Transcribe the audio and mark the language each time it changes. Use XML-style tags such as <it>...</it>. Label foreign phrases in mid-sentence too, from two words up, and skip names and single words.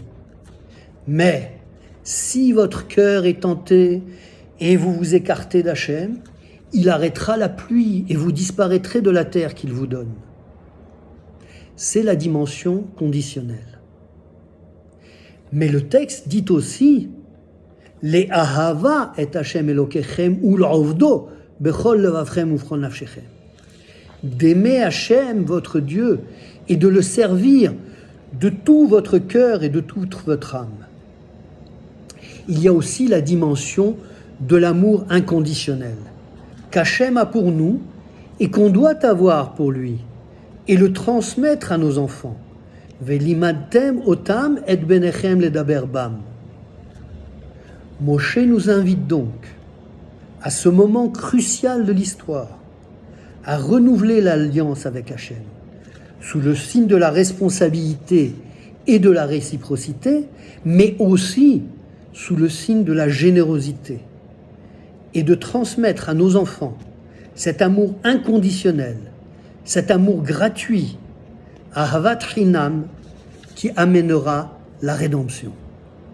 <fr>Mais si votre cœur est tenté et vous vous écartez d'Hachem, il arrêtera la pluie et vous disparaîtrez de la terre qu'il vous donne. C'est la dimension conditionnelle. Mais le texte dit aussi</fr> <he>לאהבה את השם אלוקיכם ולעבדו בכל לבבכם ובכל נפשכם.</he> <fr>D'aimer Hachem, votre Dieu, et de le servir de tout votre cœur et de toute votre âme. Il y a aussi la dimension de l'amour inconditionnel qu'Hachem a pour nous et qu'on doit avoir pour lui et le transmettre à nos enfants.</fr> <he>ולמדתם אותם את בניכם לדבר בם.</he> <fr>Moshe nous invite donc, à ce moment crucial de l'histoire, à renouveler l'alliance avec Hachem, sous le signe de la responsabilité et de la réciprocité, mais aussi sous le signe de la générosité, et de transmettre à nos enfants cet amour inconditionnel, cet amour gratuit,</fr> <he>אהבת חינם,</he> <fr>qui amènera la rédemption.</fr>